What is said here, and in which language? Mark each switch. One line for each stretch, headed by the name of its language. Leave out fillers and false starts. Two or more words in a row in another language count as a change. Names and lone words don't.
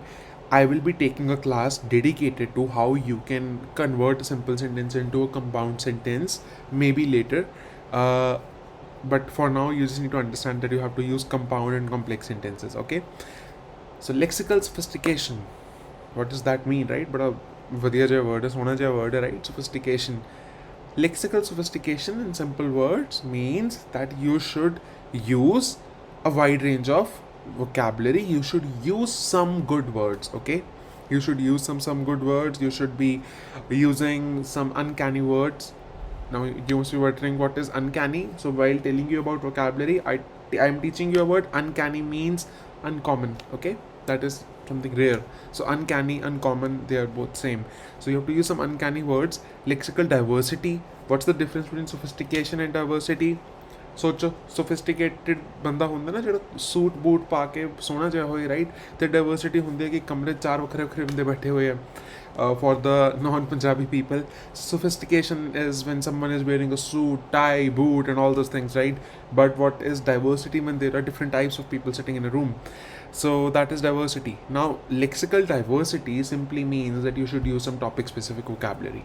English: I will be taking a class dedicated to how you can convert a simple sentence into a compound sentence maybe later. but for now you just need to understand that you have to use compound and complex sentences. Okay, so lexical sophistication, what does that mean, right?
Punjabi: But ਵਧੀਆ ਜਿਹਾ word ਹੈ, ਸੋਹਣਾ ਜਿਹਾ word ਹੈ,
English: right? Sophistication. Lexical sophistication in simple words means that you should use a wide range of vocabulary. You should use some good words. Okay, you should use some good words. You should be using some uncanny words. Now you must be wondering what is uncanny. So while telling you about vocabulary, I'm teaching you a word. Uncanny means uncommon. Okay, that is something rare. So uncanny, uncommon, they are both same. So you have to use some uncanny words. Lexical diversity. What's the difference between sophistication and diversity?
Punjabi: ਸੋਚੋ ਸੋਫਿਸਟੀਕੇਟਿਡ ਬੰਦਾ ਹੁੰਦਾ ਨਾ ਜਿਹੜਾ ਸੂਟ ਬੂਟ ਪਾ ਕੇ ਸੋਹਣਾ ਜਿਹਾ ਹੋਏ, ਰਾਈਟ? ਅਤੇ ਡਾਇਵਰਸਿਟੀ ਹੁੰਦੀ ਹੈ ਕਿ ਕਮਰੇ 'ਚ 4 ਵੱਖਰੇ ਵੱਖਰੇ ਬੰਦੇ ਬੈਠੇ ਹੋਏ ਆ
English: for the non-Punjabi people. Sophistication is when someone is wearing a suit, tie, boot and all those things, right? But what is diversity? When there are different types of people sitting in a room. So that is diversity. Now lexical diversity simply means that you should use some topic specific vocabulary.